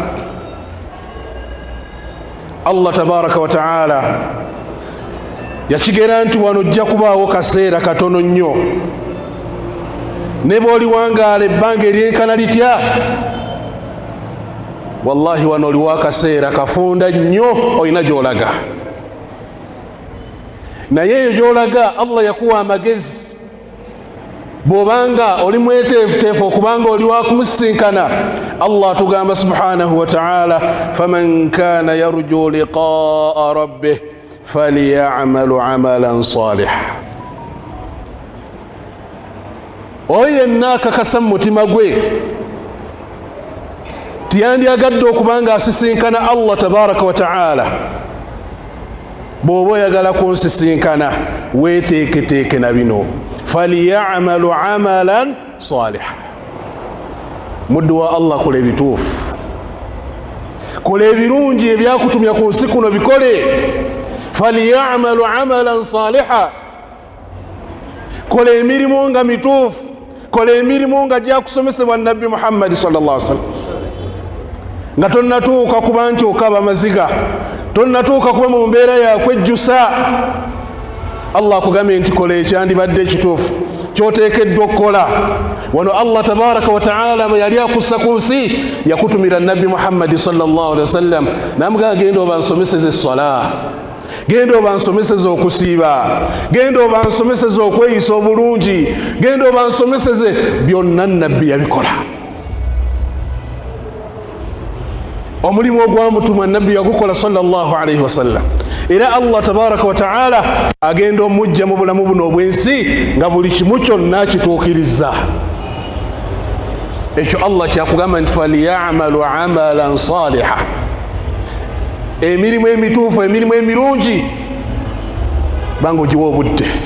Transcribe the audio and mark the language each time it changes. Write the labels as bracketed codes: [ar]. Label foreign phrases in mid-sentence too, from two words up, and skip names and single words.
[lg] Allah [ar] تبارك وتعالى [lg] yakigera nti wano ojja kubaawo kaseera katono nnyo, ne bw'oli wangaala ebbanga eryenkana litya, wallahi wano oliwo akaseera kafunda nnyo, olina gy'olaga. Naye eyo gy'olaga Allah yakuwa amagezi, bw'obanga oli mweteefuteefu okubanga oli wakumusisinkana. Allah atugamba [ar] سبحانه وتعالى فمن كان يرجو لقاء ربه فليعمل عملا صالحا. [lg] Oyo yenna akakasa mu mutima gwe tiyandyagadde okubanga asisinkana Allah [ar] تبارك وتعالى. [lg] Bw'oba oyagala kunsisinkana, weeteeketeeke na bino, [ar] فليعمل عملا صالحا. [lg] Muddu wa Allah, kola ebituufu, kola ebirungi ebyakutumya ku nsi kuno bikole. [ar] فليعمل عملا صالحا, [lg] kola emirimu nga mituufu, kola emirimu nga gyakusomesebwa Nabbi Muhammad [ar] صلى الله عليه وسلم, [lg] nga tonnatuuka kuba nti okaba amaziga, tonnatuuka kuba mu mbeera yakwejjusa. Allah akugambye nti kola ekyandibadde ekituufu kyoteekeddwa okukola. Wano Allah [ar] تبارك وتعالى [lg] bwe yali akussa ku nsi, yakutumira Nabbi Muhammad [ar] صلى الله عليه وسلم, [lg] namugamba genda obansomeseze essala, genda obansomeseze okusiiba, genda obansomeseze okweyisa obulungi, genda obansomeseze. Byonna Nabbi yabikola. Omulimu ogwamutumwa Nabbi yagukola [ar] صلى الله عليه وسلم. [lg] Era Allah [ar] تبارك وتعالى [lg] agenda omujja mu bulamu buno obwensi nga buli kimu kyonna kituukiriza. Ekyo Allah kyakugamba nti [ar] فليعمل عملا صالحا, [lg] emirimu emituufu, emirimu emirungi, banga ogiwa obudde.